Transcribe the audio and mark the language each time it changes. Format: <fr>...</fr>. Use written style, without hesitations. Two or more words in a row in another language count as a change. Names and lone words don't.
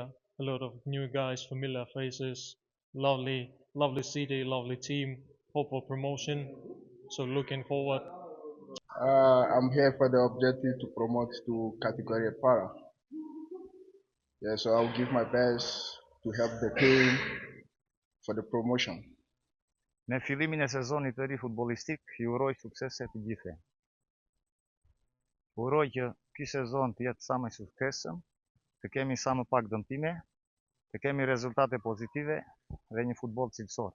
<en>A lot of new guys, familiar faces, lovely city, lovely team, hope for promotion. So looking forward. I'm here for the objective to promote to category para. Yeah, so I'll give my best to help the team for the promotion.</en> <sq>Në fillimin e sezonit të ri futbollistik, ju uroj suksese të gjithëve. Uroj që ky sezon të jetë sa më i suksesshëm, të kemi sa më pak dëmtime, të kemi rezultate pozitive dhe një futboll cilësor.</sq>